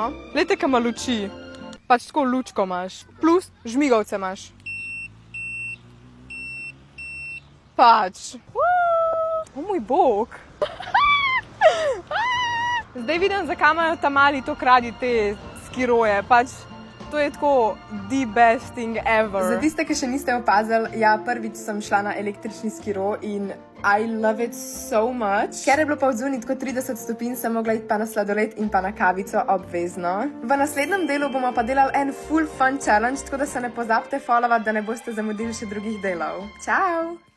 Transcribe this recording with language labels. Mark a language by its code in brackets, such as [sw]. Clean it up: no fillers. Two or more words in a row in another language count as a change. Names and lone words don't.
[sl] Glejte, kaj ima luči. Pač tako lučko imaš. Plus žmigovce imaš. Pač. O moj bog. Zdaj vidim, zakaj imajo ta mali to radi te skiroje. Pač to je tako [en] the best thing ever. [sl] Za tiste, ki še niste opazili, ja, prvič sem šla na električni skiro in [en] I love it so much. [sl] Ker je bilo pa odzunit kot 30 stopinj, sem mogla iti pa na sladoled in pa na kavico obvezno. V naslednjem delu bomo pa delali en [en] full fun challenge, [sl] tako da se ne pozabite followati, da ne boste zamudili še drugih delov. Čau!